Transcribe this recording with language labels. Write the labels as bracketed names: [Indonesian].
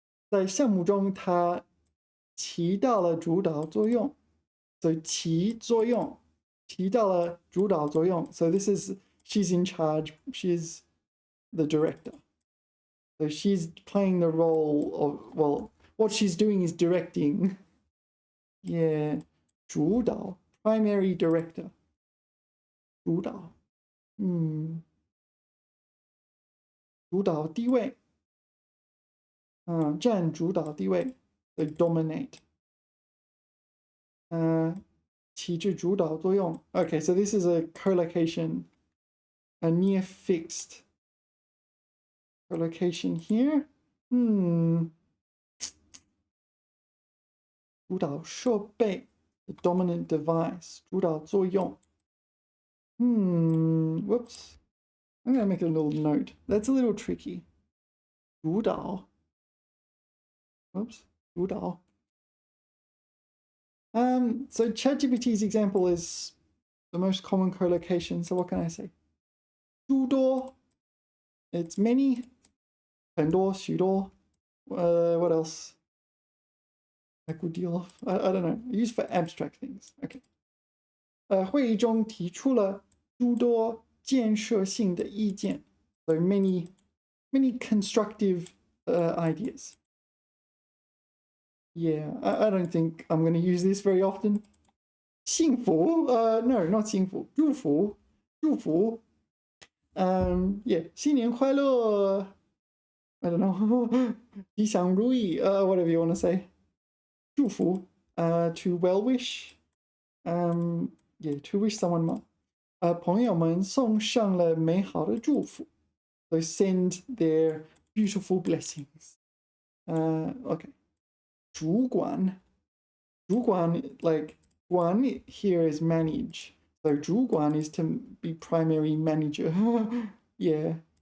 [Chinese] 在项目中他起到了主导作用. So 起作用提到了主导作用. [English] So this is she's in charge. She's the director. So she's playing the role of, well, what she's doing is directing. Yeah. 主导 primary director. [Chinese] 主导主导地位占主导地位 [English] They dominate. 起至主导作用 Okay, so this is a collocation, a near fixed collocation here. 主导设备 the dominant device. 主导作用 Whoops. I'm going to make a little note. That's a little tricky. 主导.Whoops. 主导. So ChatGPT's example is the most common collocation. So what can I say? 诸多.It's many. 很多,许多. What else? A good deal of. I don't know. Used for abstract things. Okay. [Chinese] 会议中提出了诸多建设性的意见. [English] So many constructive ideas. Yeah, I don't think I'm going to use this very often. 幸福?No, not 幸福.祝福.祝福. Yeah, 新年快乐.I don't know. 吉祥如意, whatever you want to say. 祝福.To well wish. Yeah, to wish someone well. [Chinese] 朋友们送上了美好的祝福. [English] So send their beautiful blessings. Okay. 主管. 主管, like, 管 here is manage. So 主管 is to be primary manager. Yeah.